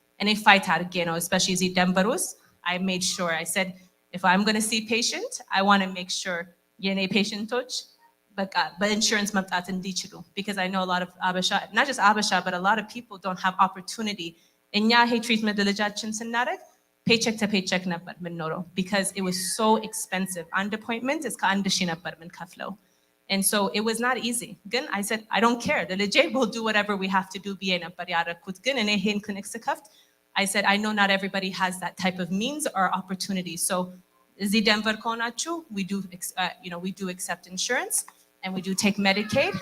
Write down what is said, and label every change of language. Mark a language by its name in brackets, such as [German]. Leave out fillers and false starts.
[English] And if I had, especially as Denver, I made sure, I said, if I'm going to see patient, I want to make sure የኔ patienቶች but insurance መምጣት እንዲችሉ because I know a lot of Abasha, not just Abasha, but a lot of people don't have opportunity. እኛ ይሄ treatment [Amharic] ልጃችን ስናደርግ [English] paycheck to paycheck [Amharic] ነበር የምንኖረው [English] because it was so expensive. [Amharic] አንድ appointment እስከ 1000 ነበር የምንከፍለው. [English] And so it was not easy. Again, I said, I don't care. The legit will do whatever we have to do. And I said, I know not everybody has that type of means or opportunity. So, Denver we do, we do accept insurance and we do take Medicaid.